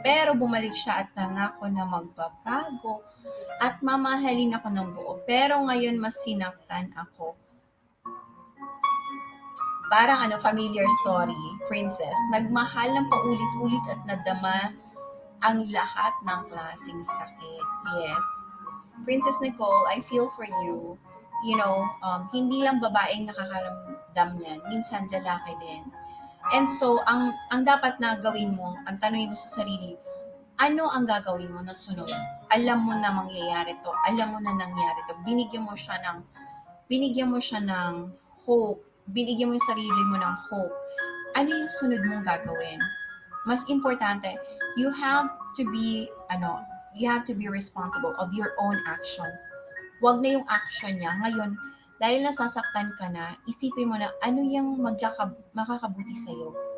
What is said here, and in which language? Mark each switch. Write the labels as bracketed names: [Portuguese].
[Filipino] Pero bumalik siya at nangako na magbabago at mamahalin ako ng buo. Pero ngayon mas sinaktan ako. Parang familiar story, Princess. Nagmahal ng paulit-ulit at nadama ang lahat ng klaseng sakit. [English] Yes. Princess Nicole, I feel for you. You know, [Filipino] hindi lang babaeng nakakaramdam niyan, minsan lalaki din. And so, ang dapat na gawin mo, ang tanongin mo sa sarili, ano ang gagawin mo na sunod? Alam mo na mangyayari to, alam mo na nangyari to, binigyan mo siya ng hope, binigyan mo yung sarili mo ng hope. Ano yung sunod mong gagawin? Mas importante, [English] you have to be responsible of your own actions. [Filipino] Huwag na yung action niya. Ngayon, dahil nasasaktan ka na, isipin mo na ano yung makakabuti sa'yo.